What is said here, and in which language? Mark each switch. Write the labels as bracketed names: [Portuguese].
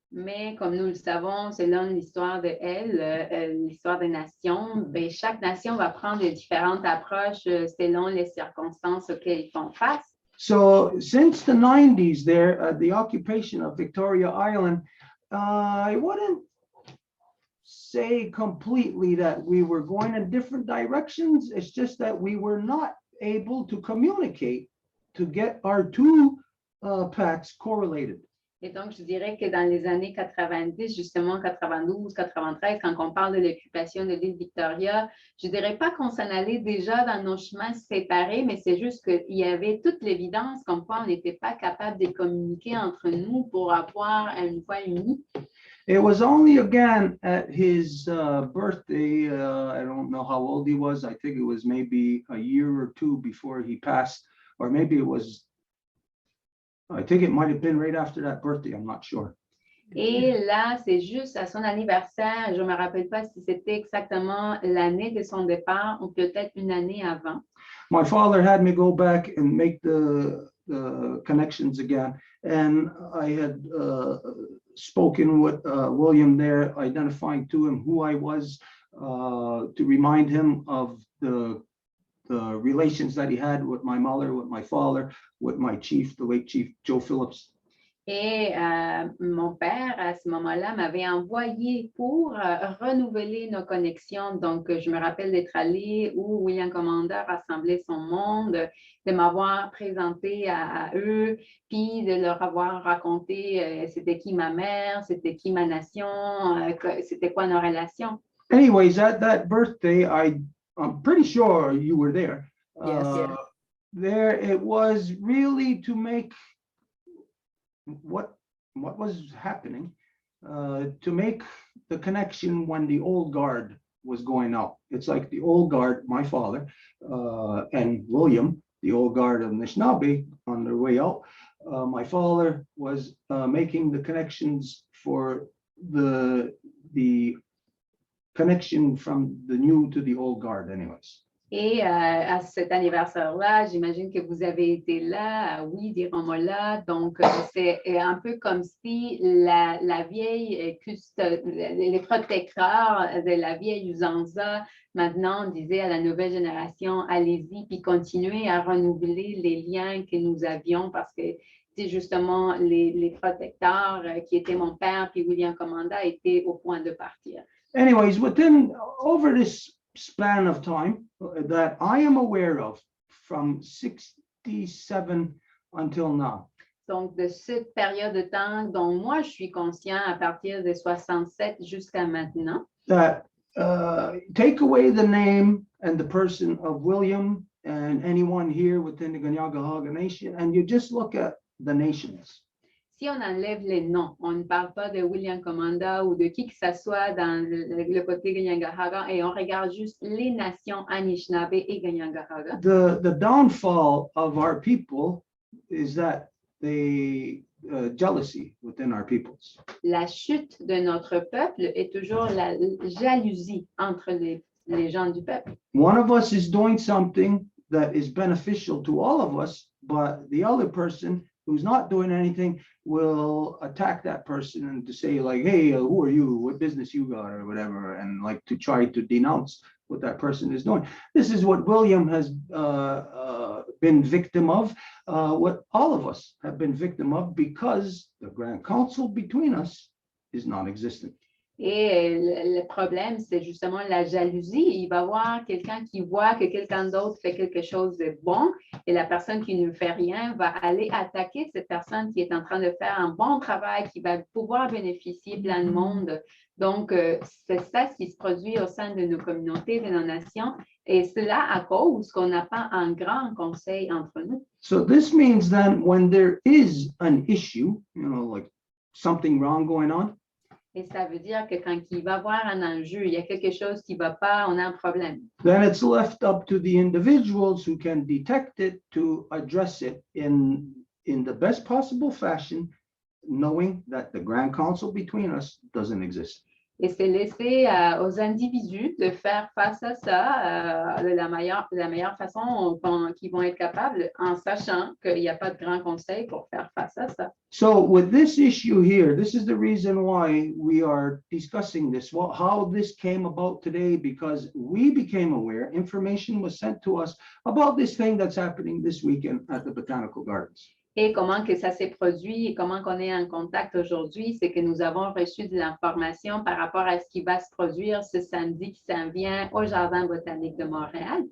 [French] Mais comme nous le savons, selon l'histoire de l'histoire des nations, ben, chaque nation va prendre différentes approches selon les circonstances auxquelles ils font face. [English] So since the 90s there, the occupation of Victoria Island, I wouldn't say completely that we were going in different directions. It's just that we were not able to communicate to get our two paths correlated. [French] Et donc, je dirais que dans les années 90, justement 92, 93, quand on parle de l'occupation de l'île Victoria, je ne dirais pas qu'on s'en allait déjà dans nos chemins séparés, mais c'est juste qu'il y avait toute l'évidence comme quoi on n'était pas capable de communiquer entre nous pour avoir une voix unie. [English] It was only again at his birthday, I don't know how old he was, I think it was maybe a year or two before he passed, or maybe it was, I think it might have been right after that birthday, I'm not sure. [French] Et là, c'est juste à son anniversaire, je ne me rappelle pas si c'était exactement l'année de son départ ou peut-être une année avant. [English] My father had me go back and make the connections again, and I had spoken with William there, identifying to him who I was, to remind him of the relations that he had with my mother, with my father, with my chief, the late Chief Joe Phillips. [French] Et mon père, à ce moment-là, m'avait envoyé pour renouveler nos connexions. Donc, je me rappelle d'être allée où William Commander rassemblait son monde, de m'avoir présenté à eux, puis de leur avoir raconté c'était qui ma mère, c'était qui ma nation, c'était quoi nos relations. [English] Anyways, at that birthday, I'm pretty sure you were there. Yes. There, it was really to make what was happening, to make the connection when the old guard was going out. It's like the old guard, my father, and William, the old guard of Anishinaabe, on their way out. My father was making the connections for the connection from the new to the old guard anyways. [French] Et à cet anniversaire-là, j'imagine que vous avez été là, oui, dirons-moi là. Donc, c'est un peu comme si la vieille les protecteurs de la vieille usanza maintenant disaient à la nouvelle génération, allez-y, puis continuez à renouveler les liens que nous avions parce que c'est justement les protecteurs qui étaient mon père puis William Commanda étaient au point de partir. [English] Anyways, over this span of time that I am aware of from 67 until now. [French] Donc, de cette période de temps dont moi, je suis conscient à partir de 67 jusqu'à maintenant. [English] That take away the name and the person of William and anyone here within the Ganyaga Nation, and you just look at the nations. [French] Si on enlève les noms, on ne parle pas de William Commanda ou de qui que ce soit dans le côté Ganyangahaga et on regarde juste les nations Anishinaabe et Ganyangahaga. [English] The downfall of our people is that they jealousy within our peoples. [French] La chute de notre peuple est toujours la jalousie entre les gens du peuple. [English] One of us is doing something that is beneficial to all of us, but the other person who's not doing anything will attack that person and to say like, hey, who are you? What business you got or whatever, and like to try to denounce what that person is doing. This is what William has been victim of, what all of us have been victim of because the Grand Council between us is non-existent. [French] Et le problème, c'est justement la jalousie. Il va y avoir quelqu'un qui voit que quelqu'un d'autre fait quelque chose de bon et la personne qui ne fait rien va aller attaquer cette personne qui est en train de faire un bon travail, qui va pouvoir bénéficier plein de monde. Donc, c'est ça ce qui se produit au sein de nos communautés, de nos nations. Et cela à cause qu'on n'a pas un grand conseil entre nous. [English] So this means then when there is an issue, like something wrong going on, [French] et ça veut dire que quand il va y avoir un enjeu, il y a quelque chose qui ne va pas, on a un problème. [English] Then it's left up to the individuals who can detect it to address it in the best possible fashion, knowing that the Grand Council between us doesn't exist. [French] Et c'est laissé aux individus de faire face à ça de la meilleure façon qu'ils vont être capables en sachant qu'il n'y a pas de grand conseil pour faire face à ça. [English] So with this issue here, this is the reason why we are discussing this, how this came about today, because we became aware, information was sent to us about this thing that's happening this weekend at the Botanical Gardens. [French] Et comment que ça s'est produit et comment qu'on est en contact aujourd'hui, c'est que nous avons reçu de l'information par rapport à ce qui va se produire ce samedi qui s'en vient au Jardin botanique de Montréal.